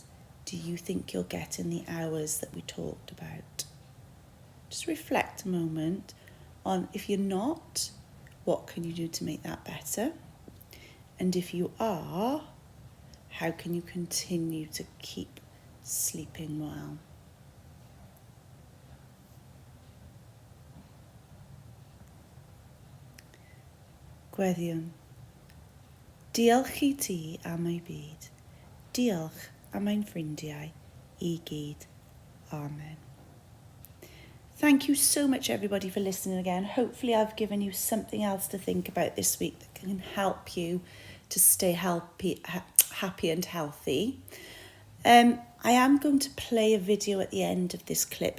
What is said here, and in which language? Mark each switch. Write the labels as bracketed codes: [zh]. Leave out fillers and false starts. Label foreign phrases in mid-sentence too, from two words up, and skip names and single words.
[en] Do you think you're getting the hours that we talked about? Just reflect a moment on, if you're not, what can you do to make that better? And if you are, how can you continue to keep sleeping well? [cy] Gweddiwn. Diolch I ti am ei byd. Diolch am ein ffrindiau I gyd. Amen. [en] Thank you so much, everybody, for listening again. Hopefully I've given you something else to think about this week that can help you to stay happy and healthy. I am going to play a video at the end of this clip.